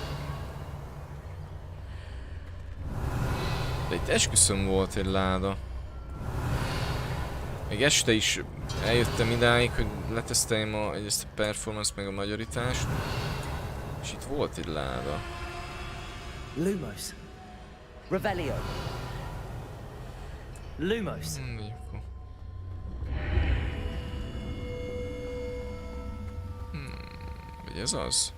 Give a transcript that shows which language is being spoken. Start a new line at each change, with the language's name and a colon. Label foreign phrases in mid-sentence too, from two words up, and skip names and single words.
Hungarian: De itt esküszöm volt egy láda. Még este is eljöttem idáig, hogy leteszteljem egyrészt a performance meg a magyaritást. És itt volt egy láda. Lumos. Revelio. Lumos. Vagy ez az?